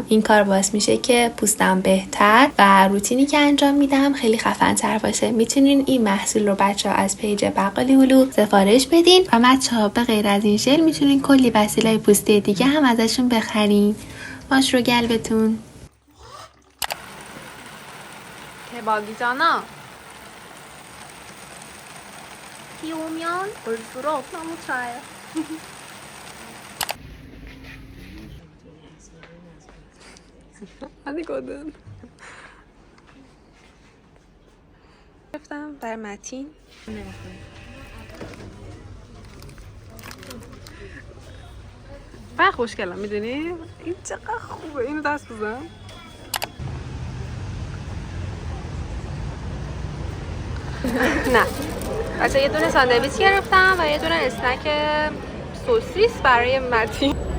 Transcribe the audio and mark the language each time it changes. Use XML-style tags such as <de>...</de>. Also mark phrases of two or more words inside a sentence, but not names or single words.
<fa>این کار باعث میشه که پوستم بهتر و روتینی که انجام میدم خیلی خفن تر باشه. میتونین این محصول رو بچه ها از پیج بقالی هلو سفارش بدین و بچه ها به غیر از این ژل میتونین کلی وسیله پوستی دیگه هم ازشون بخرین. ماش رو گلبتون.</fa> <ko>대박이잖아. 비 오면 올수록 너무 좋아요. 아니거든.</ko> <fa>گرفتم برای متین. من خوشگلم میدونی؟ این چقدر خوبه. اینو دست بزن. نه بچه یه دونه ساندویچ گرفتم و یه دونه اسنک سوسیس برای متین.</fa>